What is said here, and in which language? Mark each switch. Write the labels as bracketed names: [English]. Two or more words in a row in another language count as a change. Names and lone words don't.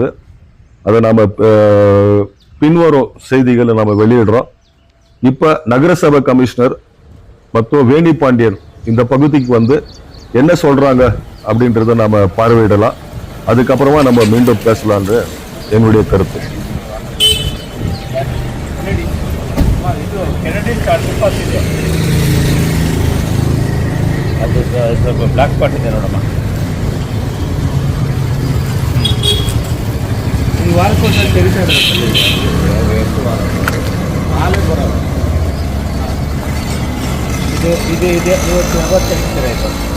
[Tamil] அதை நாம பின்வரும் செய்திகளை நாம வெளியிடுறோம். இப்ப நகரசபை கமிஷனர் மற்றும் வேணி பாண்டியன் இந்த பகுதிக்கு என்ன சொல்றாங்க அப்படின்றத நாம பார்வையிடலாம். அதுக்கப்புறமா நம்ம மீண்டும் பேசலாம்னு என்னுடைய கருத்து. [English] black spot [Kannada] ಇದೆ ನೋಡಮ್ಮ. ಈ ವಾರಕ್ಕೊಂದು ತೆರೀತಾ ಇದೆ ಇದೆ ಇವತ್ತು 90 ಆಯಿತು.